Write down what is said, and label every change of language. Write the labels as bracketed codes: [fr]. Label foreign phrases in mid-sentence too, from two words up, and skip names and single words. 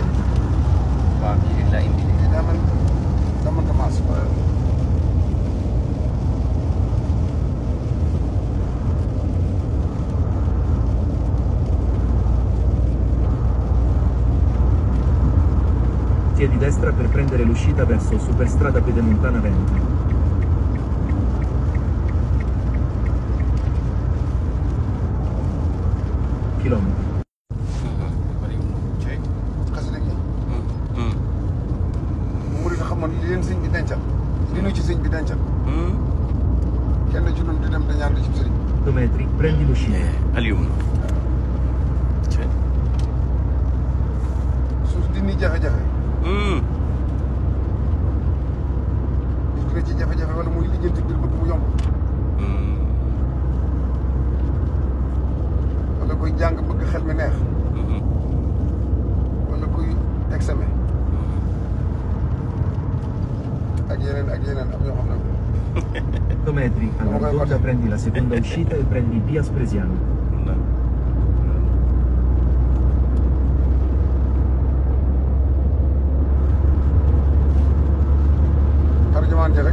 [wo] waaw kii la indi de. dama commencé ba. [it] Corsie di destra per prendere l'uscita verso Superstrada Pedemontana Veneto. Chilometri. [wo] xasida gi. mu nga xamoon li leen sëñ bi dencal. li nu ci sëñ bi dencal. kenn ci ñun di dem dañu ànd ci sëriñ. [it] 100 metri, prendi l'uscita. [wo] Aliou. suuf di ni jafe-jafe. gis nga ci jafe-jafe wala muy lijjanti mbir bëgg mu yomb. wala koy jàng bëgg xel mi neex. wala kuy examen. ak yeneen am ñoo xam ne. [it] 100 metri, alla rotonda prendi la seconda uscita e prendi via Spresiano. [wo] tarjumaan ji rek.